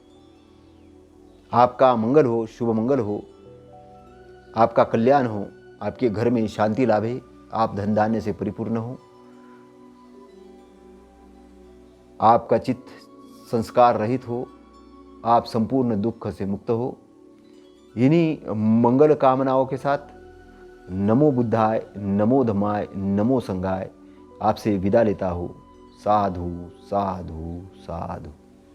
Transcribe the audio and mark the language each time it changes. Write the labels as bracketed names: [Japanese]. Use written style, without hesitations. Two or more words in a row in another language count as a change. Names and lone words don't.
[Hindi] आपका मंगल हो, शुभ मंगल हो, आपका कल्याण हो, आपके घर में शांति लाभे, आप धन धान्य से परिपूर्ण हो, आपका चित्त संस्कार रहित हो, आप संपूर्ण दुख से मुक्त हो। इन्हीं मंगल कामनाओं के साथ [Pali] नमो बुद्धाय, नमो धम्माय, नमो संघाय [Hindi] आपसे विदा लेता हूँ। [Pali] साधु साधु साधु।